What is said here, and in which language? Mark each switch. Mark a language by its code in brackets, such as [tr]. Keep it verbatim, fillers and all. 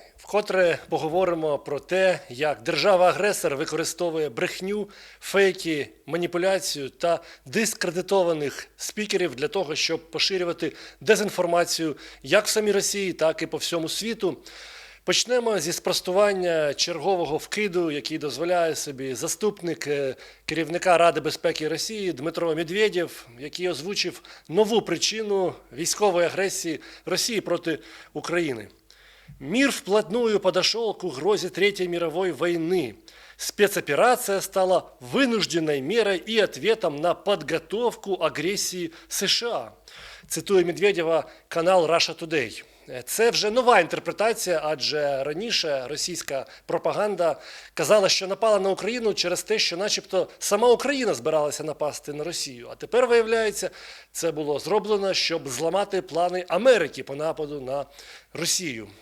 [uk] Вкотре поговоримо про те, як держава-агресор використовує брехню, фейки, маніпуляцію та дискредитованих спікерів для того, щоб поширювати дезінформацію як в самій Росії, так і по всьому світу. Почнемо зі спростування чергового вкиду, який дозволяє собі заступник е, керівника Ради безпеки Росії Дмитро Медведєв, який озвучив нову причину військової агресії Росії проти України. [ru] Мир вплотную подошел к угрозе Третьей мировой войны. Спецоперация стала вынужденной мерой и ответом на подготовку агресії США. [uk] Цитує Медведєва канал Russia Today. Це вже нова інтерпретація, адже раніше російська пропаганда казала, що напала на Україну через те, що начебто сама Україна збиралася напасти на Росію. А тепер, виявляється, це було зроблено, щоб зламати плани Америки по нападу на Росію.